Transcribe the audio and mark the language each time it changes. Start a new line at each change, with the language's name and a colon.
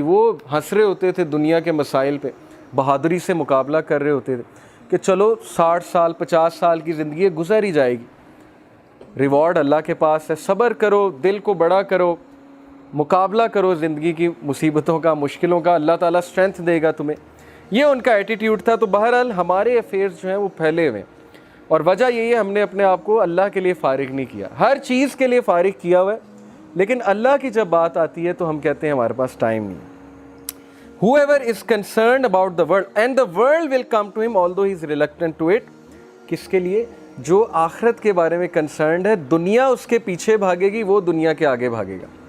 Urdu: وہ ہنس رہے ہوتے تھے دنیا کے مسائل پہ, بہادری سے مقابلہ کر رہے ہوتے تھے کہ چلو 60 سال 50 سال کی زندگی گزر ہی جائے گی, ریوارڈ اللہ کے پاس ہے, صبر کرو, دل کو بڑا کرو, مقابلہ کرو زندگی کی مصیبتوں کا, مشکلوں کا, اللہ تعالیٰ اسٹرینتھ دے گا تمہیں. یہ ان کا ایٹیٹیوڈ تھا. تو بہرحال ہمارے افیئرز جو ہیں وہ پھیلے ہوئے ہیں, اور وجہ یہی ہے ہم نے اپنے آپ کو اللہ کے لیے فارغ نہیں کیا. ہر چیز کے لیے فارغ کیا ہوا ہے, لیکن اللہ کی جب بات آتی ہے تو ہم کہتے ہیں ہمارے پاس ٹائم نہیں ہے.
English: Whoever is concerned about the world and the world will come to him although he is reluctant to it.
Urdu: کس کے لیے؟ جو آخرت کے بارے میں کنسرنڈ ہے. دنیا اس کے پیچھے بھاگے گی, وہ دنیا کے آگے بھاگے گا.